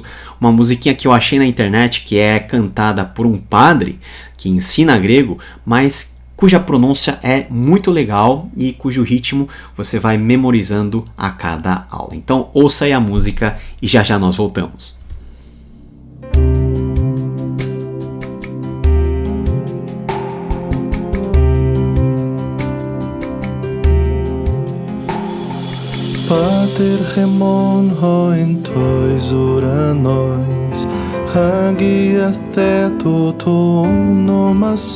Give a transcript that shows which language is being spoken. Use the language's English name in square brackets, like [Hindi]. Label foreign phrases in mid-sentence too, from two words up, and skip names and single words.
[Portuguese] Uma musiquinha que eu achei na internet que é cantada por um padre que ensina grego, mas cuja pronúncia é muito legal e cujo ritmo você vai memorizando a cada aula. Então ouça aí a música e já já nós voltamos. [Greek] Πάτερ ἡμῶν ὁ ἐν τοῖς οὐρανοῖς, ἁγιασθήτω τὸ ὄνομά σου.